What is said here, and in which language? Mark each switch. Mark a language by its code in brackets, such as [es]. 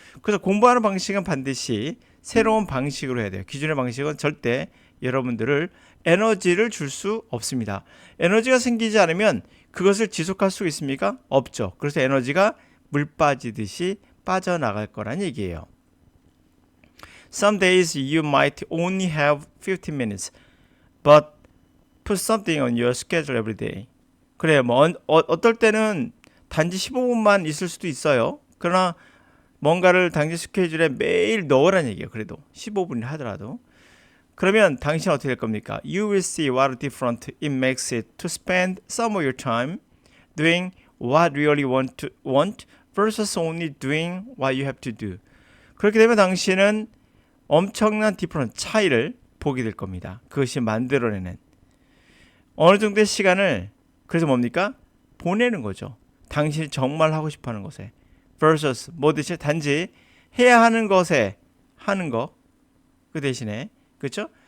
[ko] 그래서 공부하는 방식은 반드시 새로운 방식으로 해야 돼요. 기존의 방식은 절대 여러분들을 에너지를 줄 수 없습니다. 에너지가 생기지 않으면 그것을 지속할 수 있습니까? 없죠. 그래서 에너지가 물 빠지듯이 빠져나갈 거란 얘기예요. [en] Some days you might only have 15 minutes, but put something on your schedule every day. [ko] 그래, 뭐 어떨 때는 단지 15분만 있을 수도 있어요. 그러나 뭔가를 당신 스케줄에 매일 넣으라는 얘기예요. 그래도 15분이라 하더라도. 그러면 당신은 어떻게 될 겁니까? [en] You will see what a difference it makes it to spend some of your time doing what you really want versus only doing what you have to do. [ko] 그렇게 되면 당신은 엄청난 디퍼런스 차이를 보게 될 겁니다. 그것이 만들어내는 어느 정도의 시간을 그래서 뭡니까? 보내는 거죠. 당신이 정말 하고 싶어하는 것에 versus 뭐 대신 단지 해야 하는 것에 하는 거 그 대신에 그렇죠?